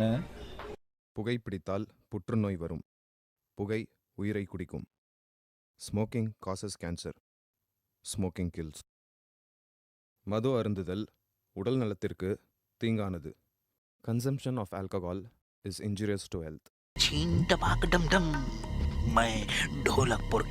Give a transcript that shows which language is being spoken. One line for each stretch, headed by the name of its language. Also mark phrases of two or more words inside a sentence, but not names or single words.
Tamil: புகைப்பிடித்தால் புற்றுநோய் வரும். புகை உயிரை குடிக்கும்.
English: Smoking causes cancer. Smoking kills.
Tamil: மது அருந்துதல் உடல் நலத்திற்கு தீங்கானது.
English: Consumption of alcohol is injurious to health.
Hindi: छीन टपाक डम डम मैं ढोलकपुर